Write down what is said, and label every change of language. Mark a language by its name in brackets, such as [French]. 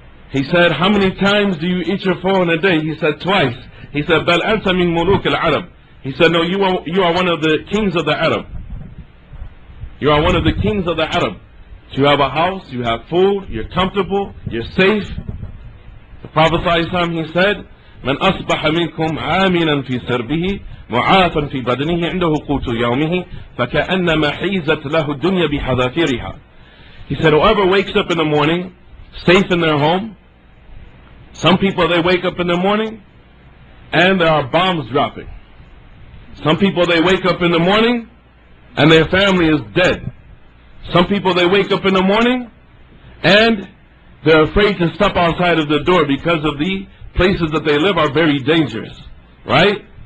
[English] He said, how many times do you eat your food in a day? He said, twice. He said, [Arabic] bal anta min muluk al-Arab. [English] He said, no, you are one of the kings of the Arab. You are one of the kings of the Arab. You have a house, you have food, you're comfortable, you're safe. The Prophet ﷺ, he said, [Arabic] من أصبح منكم عاملا في سربه معافا في بدنه عنده قوت يومه فكأنما حيزت له الدنيا بحذافيرها. [English] He said, whoever wakes up in the morning safe in their home, some people they wake up in the morning and there are bombs dropping. Some people they wake up in the morning and their family is dead. Some people they wake up in the morning and they're afraid to step outside of the door because of the places that they live are very dangerous. Right?